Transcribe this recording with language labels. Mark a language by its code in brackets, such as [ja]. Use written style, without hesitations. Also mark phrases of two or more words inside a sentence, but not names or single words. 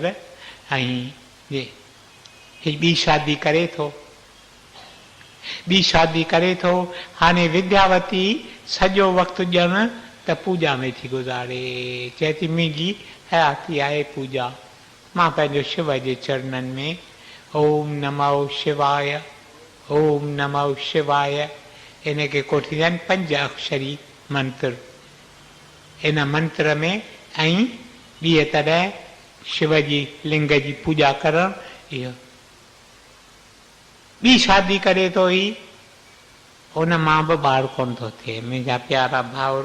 [sd] ऐं हीउ ॿी शादी करे थो, ॿी शादी करे थो। हाणे विद्यावती सॼो वक़्तु ॼण त पूॼा में थी गुज़ारे, चए थी मुंहिंजी हयाती आहे पूॼा, मां पंहिंजो शिव जे चरणनि में [sa] ओम नमो शिवाय, ओम नमो शिवाय, [sd] इन खे कोठींदा आहिनि 5 अक्षरी मंत्र। इन मंत्र में ऐं ॿीअ तरह शिव जी लिंग जी पूॼा करणु। इहो ॿी शादी करे थो ही, हुन मां बि ॿार कोन थो थिए मुंहिंजा प्यारा भाउरो।